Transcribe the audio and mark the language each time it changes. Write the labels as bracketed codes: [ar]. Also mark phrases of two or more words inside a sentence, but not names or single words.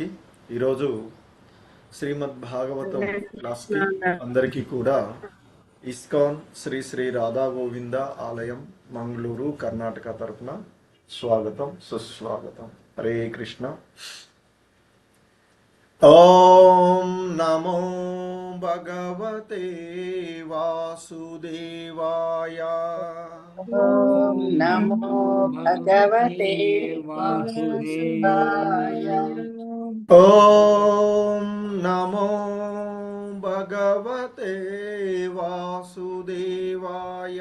[te] ఈరోజు శ్రీమద్ భాగవతం క్లాస్కి అందరికీ కూడా ఇస్కాన్ శ్రీ శ్రీ రాధా గోవింద ఆలయం మంగళూరు కర్ణాటక తరపున స్వాగతం సుస్వాగతం. [sa] హరే కృష్ణ. ఓం నమో భగవతే వాసుదేవాయ. ఓం నమో భగవతే వాసుదేవాయ. ఓం నమో భగవతే వాసుదేవాయ.